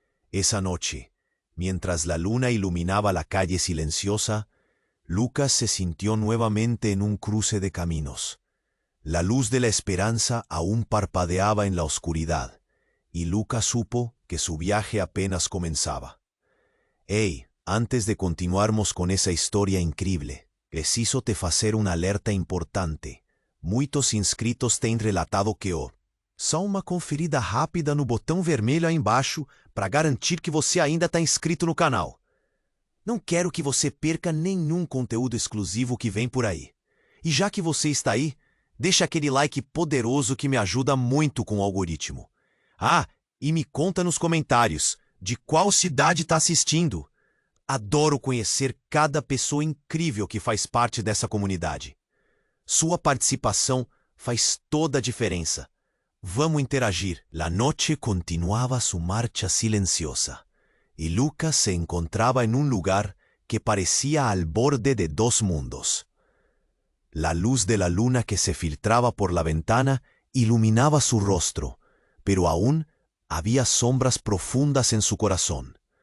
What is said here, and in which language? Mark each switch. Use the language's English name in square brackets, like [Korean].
[Spanish] Esa noche, mientras la luna iluminaba la calle silenciosa, Lucas se sintió nuevamente en un cruce de caminos. La luz de la esperanza aún parpadeaba en la oscuridad, y Lucas supo que su viaje apenas comenzaba. [Portuguese] «Hey, antes de continuarmos con esa historia incrível, preciso te fazer uma alerta importante. Muitos inscritos têm relatado que Só uma conferida rápida no botão vermelho aí embaixo para garantir que você ainda está inscrito no canal. Não quero que você perca nenhum conteúdo exclusivo que vem por aí. E já que você está aí, deixa aquele like poderoso que me ajuda muito com o algoritmo. Ah, e me conta nos comentários de qual cidade está assistindo. Adoro conhecer cada pessoa incrível que faz parte dessa comunidade. Sua participação faz toda a diferença. Vamos interagir. [Spanish] La noche continuaba su marcha silenciosa, y Lucas se encontraba en un lugar que parecía al borde de dos mundos. La luz de la luna que se filtraba por la ventana iluminaba su rostro, pero aún había sombras profundas en su corazón.